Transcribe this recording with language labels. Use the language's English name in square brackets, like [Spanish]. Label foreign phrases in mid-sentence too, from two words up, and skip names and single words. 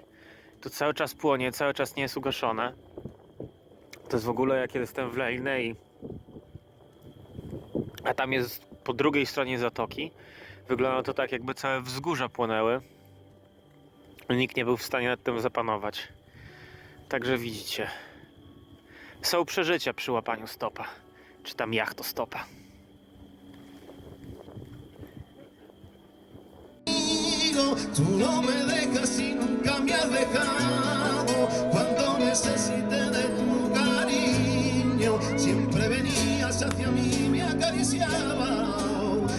[Polish] To cały czas płonie, cały czas nie jest ugaszone. To jest w ogóle, jak jestem w Lejnej, a tam jest po drugiej stronie zatoki. Wygląda to tak, jakby całe wzgórza płonęły. Nikt nie był w stanie nad tym zapanować. Także widzicie, są przeżycia przy łapaniu stopa, czy tam jachtostopa. [Spanish] Tú no me dejas y nunca me has dejado. Cuando necesité de tu cariño, siempre venías hacia mí, me acariciabas.